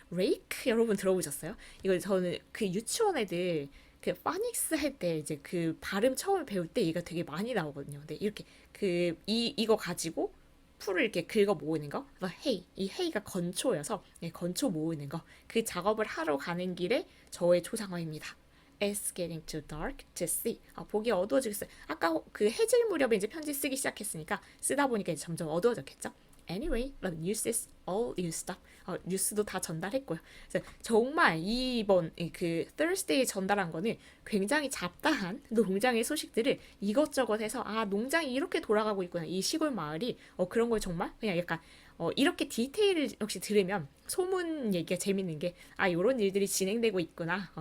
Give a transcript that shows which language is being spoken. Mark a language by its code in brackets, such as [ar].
[ko] rake 여러분 들어보셨어요? 이거 저는 그 유치원 애들 그 파닉스 할 때 이제 그 발음 처음 배울 때 얘가 되게 많이 나오거든요. 근데 이렇게 이거 가지고 풀을 이렇게 긁어 모으는 거, hay, 이 hay가 건초여서 건초 모으는 거, 그 작업을 하러 가는 길에 저의 초상화입니다. [en] It's getting too dark to see. [ko] 보기 어두워지겠어요. 아까 그 해질 무렵에 이제 편지 쓰기 시작했으니까 쓰다 보니까 이제 점점 어두워졌겠죠. [en] Anyway, the news is all used up. [ko] 뉴스도 다 전달했고요. 그래서 정말 이번 그 Thursday 전달한 거는 굉장히 잡다한 농장의 소식들을 이것저것 해서 농장이 이렇게 돌아가고 있구나. 이 시골 마을이 그런 걸 정말 그냥 약간 이렇게 디테일을 역시 들으면 소문 얘기가 재밌는 게 이런 일들이 진행되고 있구나.